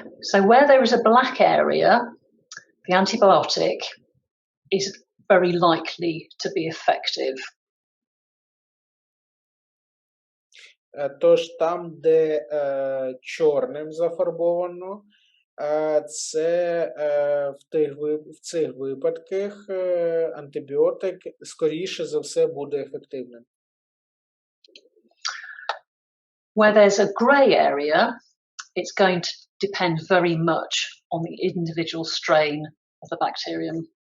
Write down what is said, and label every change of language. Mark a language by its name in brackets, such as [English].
[English] So where there is a black area, the antibiotic is very likely to be effective. [Ukrainian] Тож там, де чорним зафарбовано, це в цих випадках антибіотик скоріше за все буде ефективним. [English] Where there's a grey area, it's going depend very much on the individual strain of the bacterium.